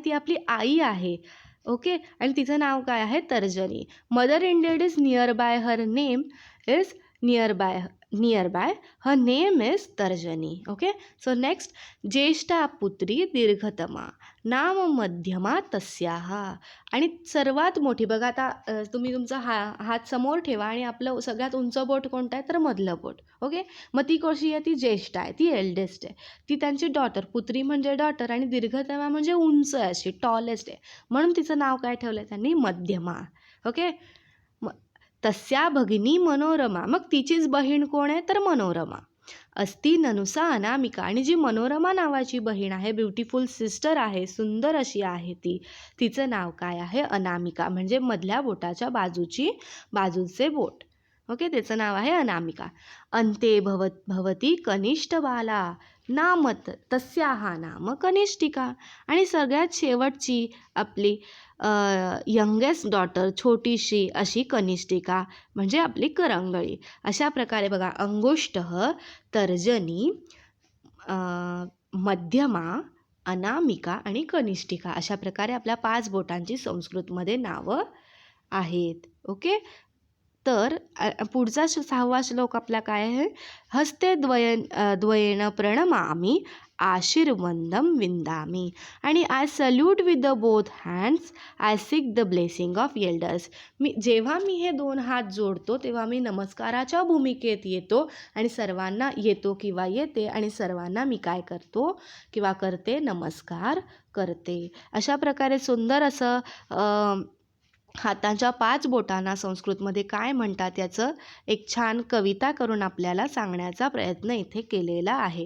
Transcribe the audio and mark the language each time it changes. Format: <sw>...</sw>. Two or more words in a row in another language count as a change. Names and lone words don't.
<mr>ती आपली आई आहे. ओके, आणि तिचं नाव काय आहे? तर्जनी.</mr> <en>Mother Indiad is near by, her name is near by her name is Tarjani. okay, so next,</en> <sa>ज्येष्ठा पुत्री दीर्घतमा नाम मध्यमा तस्याः.</sa> <mr>आणि सर्वात मोठी बघा आता तुम्ही तुमचा हात समोर ठेवा आणि आपलं सगळ्यात उंच बोट कोणतं आहे? तर मधलं बोट. ओके, मग ती कशी आहे? ती ज्येष्ठ आहे, ती एल्डेस्ट आहे, ती त्यांची डॉटर. पुत्री म्हणजे डॉटर आणि दीर्घतमा म्हणजे उंच आहे, अशी टॉलेस्ट आहे, म्हणून तिचं नाव काय ठेवलं आहे त्यांनी?</mr> <sa>मध्यमा. ओके, तस्या भगिनी मनोरमा.</sa> <mr>मग तिचीच बहीण कोण आहे? तर मनोरमा.</mr> <sa>अस्ति ननुसा अनामिका.</sa> <mr>आणि जी मनोरमा नावाची बहीण आहे,</mr> <en>beautiful sister</en> <mr>आहे, सुंदर अशी आहे ती, तिचं नाव काय आहे? अनामिका. म्हणजे मधल्या बोटाच्या बाजूचे बोट. ओके, त्याचं नाव आहे अनामिका.</mr> <sa>अंते भवती कनिष्ठ बाला नामत तस्याः नाम कनिष्ठिका.</sa> <mr>आणि सगळ्यात शेवटची आपली</mr> <en>youngest daughter,</en> <mr>छोटीशी अशी कनिष्ठिका म्हणजे आपली करंगळी. अशा प्रकारे बघा, अंगुष्ठ, तर्जनी, मध्यमा, अनामिका आणि कनिष्ठिका अशा प्रकारे आपल्या 5 बोटांची संस्कृतमध्ये नावं आहेत. ओके, तर पुढचा 6वा श्लोक आपला काय आहे?</mr> <sa>हस्ते द्वयेन प्रणमामि आशीर्वंदम विंदामी.</sa> <en>आणि I salute with the both hands, I seek the blessing of elders.</en> <mr>जेव्हा मी हे 2 हात जोडतो तेव्हा मी नमस्काराच्या भूमिकेत येतो आणि सर्वांना येते आणि सर्वांना मी काय करतो किंवा करते? नमस्कार करते. अशा प्रकारे सुंदर असं हातांच्या 5 बोटांना संस्कृतमध्ये काय म्हणतात याचं एक छान कविता करून आपल्याला सांगण्याचा प्रयत्न इथे केलेला आहे.</mr>